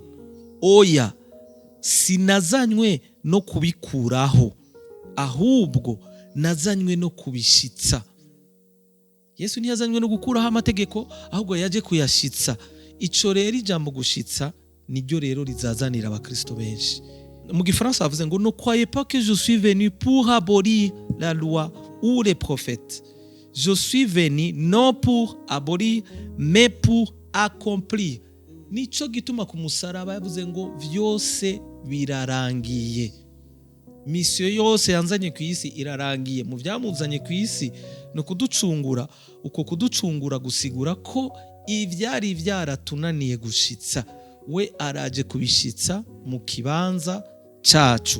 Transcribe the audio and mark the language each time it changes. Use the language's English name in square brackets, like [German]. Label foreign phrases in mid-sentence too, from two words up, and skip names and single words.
[Rundi] Oya, sinazanywe no kubikuraho, ahubwo nazanywe no kubishitsa. Yesu ntiyazanywe no gukuraho amategeko, ahubwo yaje kuyashitsa. Ico rero ijambo gushitsa niryo rero rizazanira abakristo benshi. Mu Gifaransa bavuze ngo [French] ne croyez pas que je suis venu pour abolir la loi ou les prophètes. Je suis venu non pour abolir mais pour accomplir. [Rundi] Nico gituma ku musaraba yavuze ngo vyose birarangiye. Mission yose yanzanye ku isi irarangiye. Mu vyamuzanye ku isi no kuducungura, uko kuducungura gusigura ko ivyari vyaratunaniye gushitsa, we araje kubishitsa mu kibanza cacu.